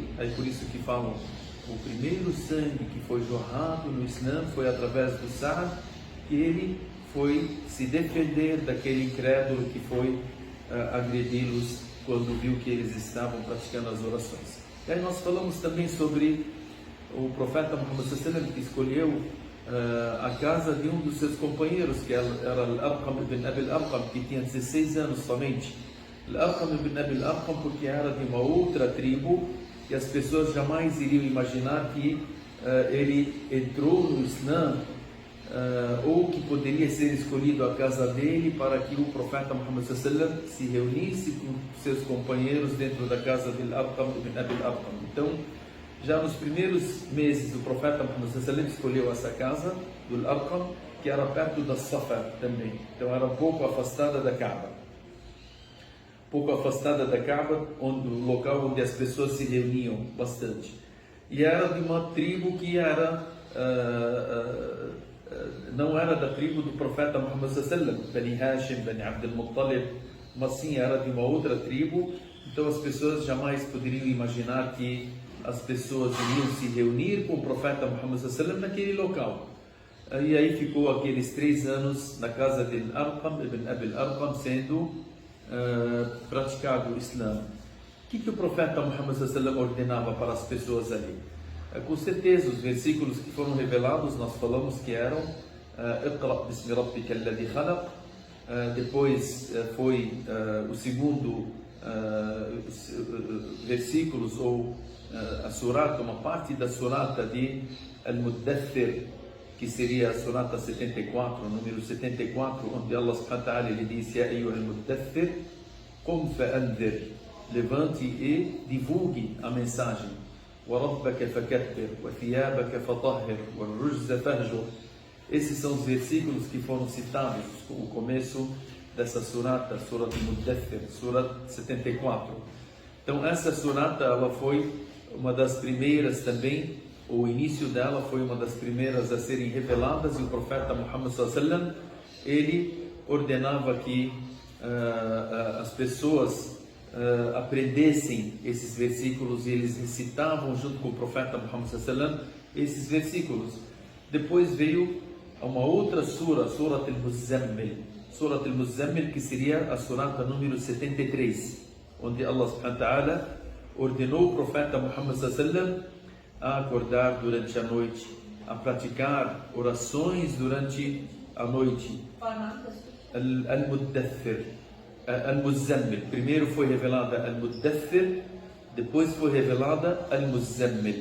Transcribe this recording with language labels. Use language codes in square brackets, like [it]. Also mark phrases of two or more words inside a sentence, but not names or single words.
[pt] Aí por isso que falam, o primeiro sangue que foi jorrado no Islã foi através do Sa'd, que ele foi se defender daquele incrédulo que foi agredi-los quando viu que eles estavam praticando as orações. E aí nós falamos também sobre o profeta Muhammad [ar] صلى الله عليه وسلم, [pt] que escolheu a casa de um dos seus companheiros, que era Al-Arqam ibn Abi Al-Arqam, que tinha 16 anos somente. Al-Arqam ibn Abi Al-Arqam, porque era de uma outra tribo, e as pessoas jamais iriam imaginar que ele entrou no Islã, ou que poderia ser escolhido a casa dele para que o profeta Muhammad [ar] صلى الله عليه وسلم [pt] se reunisse com seus companheiros dentro da casa de Al-Arqam ibn Abi Al-Arqam. Então, já nos primeiros meses, o profeta Muhammad [ar] صلى الله عليه وسلم [pt] escolheu essa casa do Al-Arqam, que era perto da Safa também. Então era um pouco afastada da Kaaba. O local onde as pessoas se reuniam bastante. E era de uma tribo que não era da tribo do profeta Muhammad [ar] صلى الله عليه وسلم, [pt] Bani Hashim, Bani Abdul Muttalib, mas sim era de uma outra tribo. Então as pessoas jamais poderiam imaginar que as pessoas iriam se reunir com o profeta Muhammad [ar] صلى الله عليه وسلم [pt] naquele local. E aí ficou aqueles 3 anos na casa de Arqam ibn Abi Arqam, sendo praticado o Islã. O que o profeta Muhammad [ar] صلى الله عليه وسلم [pt] ordenava para as pessoas ali? Com certeza, os versículos que foram revelados, nós falamos que eram [ar] اقرأ باسم ربك الذي خلق. [pt] Depois foi o segundo versículos, ou a surata, uma parte da surata de Al-Muddathir, que seria a surata 74, número 74, onde [ar] الله سبحانه وتعالى [pt] ele diz: [ar] يا أيها المدثر قم فأنذر, [pt] levante e divulgue a mensagem. [ar] وَرَبَّكَ فَكَبِّرْ وَثِيَابَكَ فَطَهِّرْ وَالرُّجْزَ فَهْجُرْ. [pt] Esses são os versículos que foram citados no começo dessa surata, Surat Muddathir, Surat 74. Então essa surata, ela foi uma das primeiras também o início dela foi uma das primeiras a serem reveladas, e o profeta Muhammad [ar] صلى الله عليه وسلم, [pt] ele ordenava que as pessoas aprendessem esses versículos, e eles recitavam junto com o profeta Muhammad [ar] صلى الله عليه وسلم [pt] esses versículos. Depois veio uma outra sura, Surat al-Muzammil, que seria a surata número 73, onde [ar] الله سبحانه وتعالى [pt] ordenou o profeta Muhammad [ar] صلى الله عليه وسلم [pt] a acordar durante a noite, a praticar orações durante a noite. Al-Muddathir, Al-Muzammil. Primeiro foi revelada Al-Muddathir, depois foi revelada Al-Muzammil.